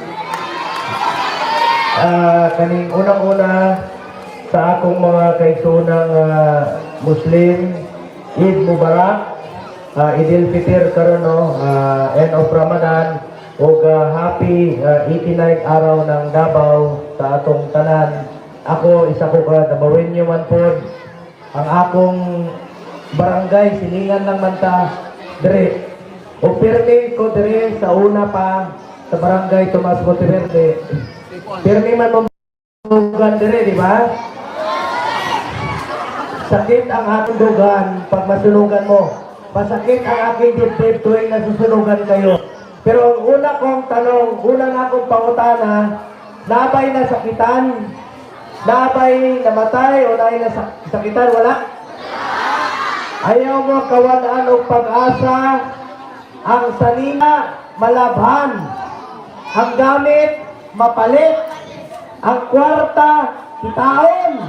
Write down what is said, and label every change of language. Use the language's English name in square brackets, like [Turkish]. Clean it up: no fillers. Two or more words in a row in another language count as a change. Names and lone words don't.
[Cebuano] Kaning unang-una sa akong mga kaisunang Muslim, [Arabic] Eid Mubarak, [Cebuano] Idil Fitr karon no, [English] end of Ramadan, [Cebuano] ug happy 89th araw ng Davao sa atong tanan. Ako isa ko ka Dabawenyo man pod. Ang akong barangay silingan lang man ta dire. O pirmi ko dire sa una pa sa barangay Tomas Monteverde. Pirmi man mong dire, di ba? [Filipino] Sakit ang aking dugan pag masunugan mo. Pasakit ang aking dibdib tuwing nasusunugan kayo. Pero ang una kong tanong, [Cebuano] unang akong pangutana, nabay na sakitan? Nabay namatay o nabay na sakitan? Wala? Ayaw mo kawalaan o pag-asa. Ang salina, malabhan. Ang gamit, mapalit. Ang kwarta, kitaon.